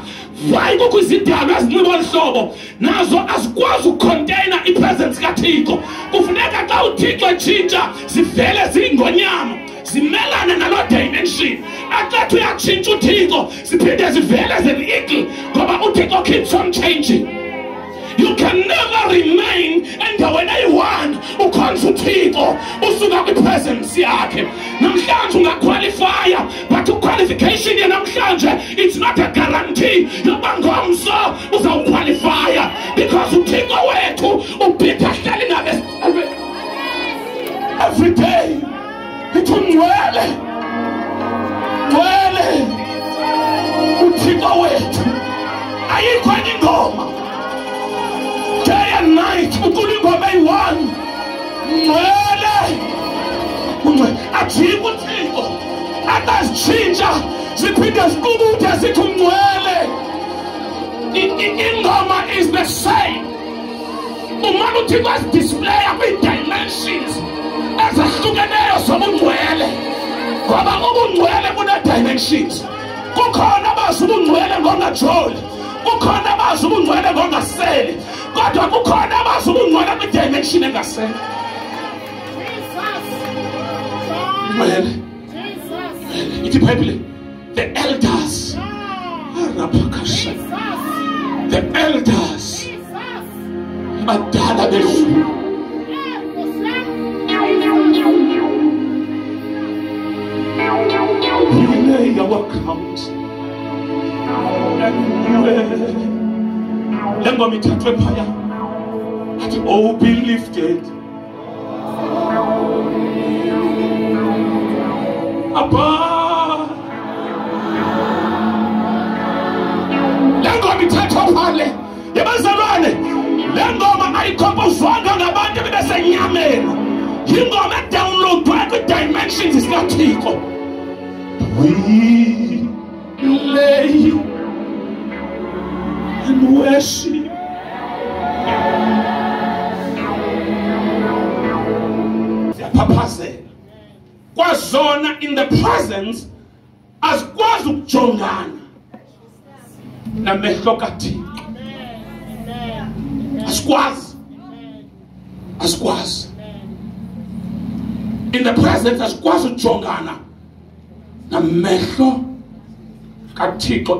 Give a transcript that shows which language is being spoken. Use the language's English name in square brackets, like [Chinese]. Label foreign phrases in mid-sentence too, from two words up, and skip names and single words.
[Xhosa] Why kukho izidalwa ezinxiba olu hlobo? Nazo azikwazi ukucontaina ipresence kaThixo. Kufuneka xa uThixo etshintsha zivele ziyingonyama zimelane naloo dimension. Athi uyatshintsha uThixo ziphinde zivele zeli-eagle ngoba uThixo [English] keeps on changing. You can never remain [Xhosa] endaweni eyi-one ukhonza uThixo usuka kwipresence yakhe. Namhlanje ungaqualifya but uqualification yanamhlanje [English] it's not a guarantee [Xhosa] yoba ngomso uzawuqualifya because uThixo wethu ubhida hleli nabe [English] every day. [Xhosa] Lithi ungcwele ngcwele uThixo wethu ayikho enye ingoma. [English] Day and night, [Xhosa] uThixo eyi-one. Ngcwele. Ajike uThixo. Akazitshintsha ziphinde ziqubuthe zithi ungcwele. [English] Ingoma is the same. [Xhosa] Umane uThixo azidisplaya kwii-dimensions ezahlukeneyo zobungcwele. Ngoba ubungcwele bune-dimensions. Kukhona abazi ubungcwele ngongajoli. Kukhona abazi ubungcwele ngongaseli. Kodwa kukhona abazi ubungcwele kwi-dimension engaseli. [English] the elders, the elders, [Xhosa] badala bezulu, [English] you lay our crowns and oh, be lifted above. [Xhosa] Lengo mithatha phale yabazalwane, lengoma ayikompozwanga ngabantu besenyameni, ingoma edownloadwa ku-dimensions zikaThixo. [English] We lay you and worship. [Xhosa] Kwazona [English] in the presence as [Xhosa] kwazi ukujongana namehlo kaThixo. Asikwazi [English] in the presence [Xhosa] asikwazi ukujongana namehlo kaThixo.